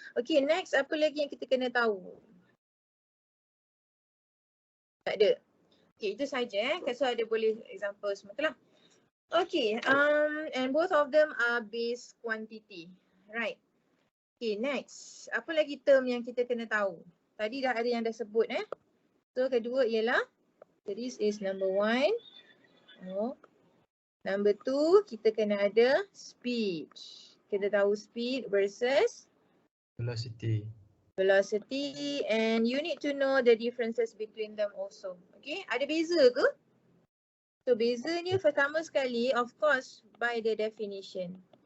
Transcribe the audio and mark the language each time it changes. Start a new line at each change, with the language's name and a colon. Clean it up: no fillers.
Malay: Okay, next apa lagi yang kita kena tahu? Tak ada. Okay, itu saja So ada boleh example semua tu lah.
English: Okay, and both of them are base quantity.
Malay: Right. Okay, next. Apa lagi term yang kita kena tahu? Tadi dah ada yang dah sebut So kedua ialah,
English: this is number 1.
Malay: Number 2, kita kena ada speed. Kita tahu
English: speed versus velocity, and you need to know the differences between them also.
Malay: Okay, ada beza ke? So bezanya pertama sekali,
English: of course, by the definition.